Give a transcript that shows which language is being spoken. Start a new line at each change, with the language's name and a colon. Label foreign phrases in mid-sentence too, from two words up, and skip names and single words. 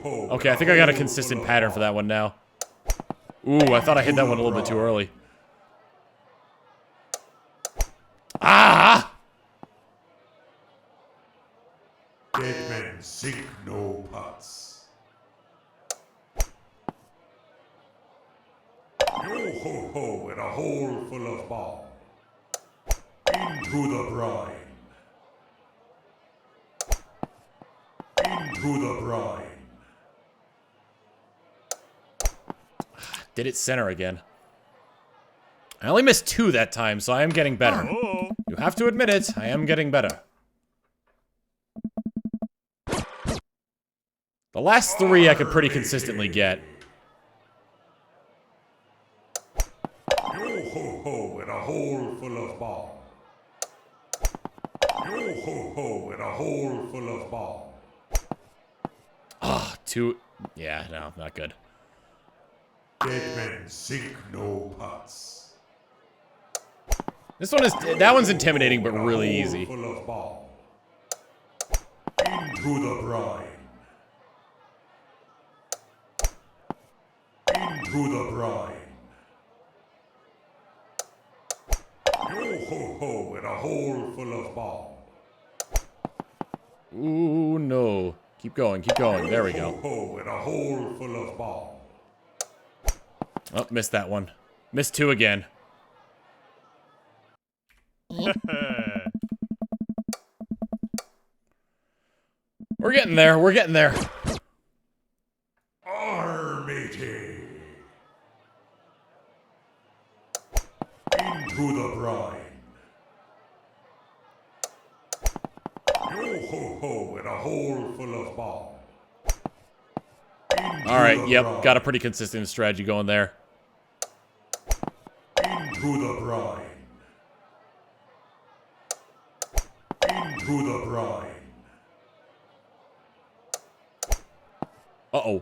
English: Okay, I think I got a consistent pattern for that one now. Ooh, I thought I hit that one a little bit too early. Ah! Dead men sink no puts. Yo ho ho in a hole full of balm. Into the brine. Into the brine. Did it center again. I only missed 2 that time, so I am getting better. Oh. You have to admit it, I am getting better. The last 3 I could pretty consistently get. Yo ho ho in a hole full of balm. Yo ho ho in a hole full of balm. Ah, 2. Yeah, no, not good. Dead men sink no puts. This one is, that one's intimidating, but really easy. Full of balm. Into the brine. Into the brine. Yo ho ho in a hole full of balm. Ooh, no. Keep going, there we go. Ho ho in a hole full of balm. Oh, missed that one. Missed 2 again. We're getting there, we're getting there. Matey. Into the brine. Yo ho ho in a hole full of balm. Alright, yep, got a pretty consistent strategy going there. Into the brine. Into the brine. Uh-oh.